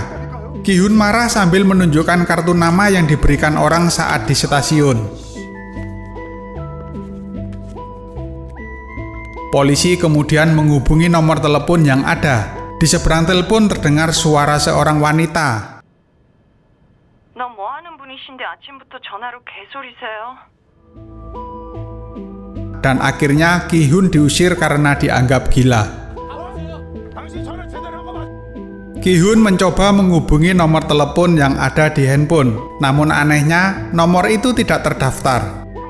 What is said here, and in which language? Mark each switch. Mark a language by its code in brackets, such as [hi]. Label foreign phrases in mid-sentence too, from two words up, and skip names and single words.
[id] Ki-hun marah sambil menunjukkan kartu nama yang diberikan orang saat di stasiun. Polisi kemudian menghubungi nomor telepon yang ada. Di seberang telepon terdengar suara seorang wanita. [ko] 너 뭐 하는 분이신데 아침부터 전화로 개소리세요? [id] Dan akhirnya Ki-hun diusir karena dianggap gila. Ki-hun mencoba menghubungi nomor telepon yang ada di handphone, namun anehnya nomor itu tidak terdaftar.